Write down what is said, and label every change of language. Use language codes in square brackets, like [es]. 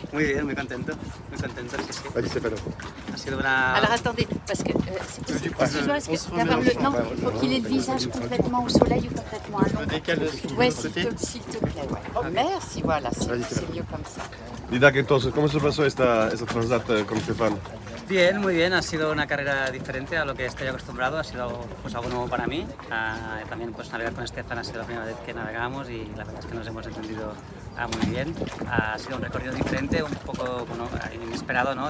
[es] Muy bien, muy contento, sí, sí. [fr] Vas-y, Stéphane. [es] Ha sido una... [fr] Alors attendez, parce que d'avoir le non, il faut qu'il ait le visage complètement au soleil ou complètement à Je l'ombre. décale de ce Ouais, côté. s'il te plaît, ouais. Merci, voilà, c'est mieux comme ça. [es] Didac, entonces, ¿cómo se pasó esta transat con Stefan? Bien, muy bien, ha sido una carrera diferente a lo que estoy acostumbrado, ha sido pues algo nuevo para mí. También pues navegar con Stefan ha sido la primera vez que navegamos y la verdad es que nos hemos entendido muy bien. Ha sido un recorrido diferente, un poco inesperado, ¿no?